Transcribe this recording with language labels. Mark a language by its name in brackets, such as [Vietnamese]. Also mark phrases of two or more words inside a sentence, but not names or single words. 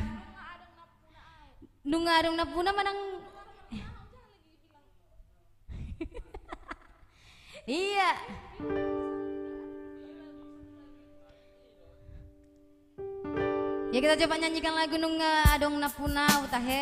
[Batak Toba] Nunga adong napuna manang. [Indonesian] Iya. Ya kita coba nyanyikan lagu Nunga adong napuna utahe.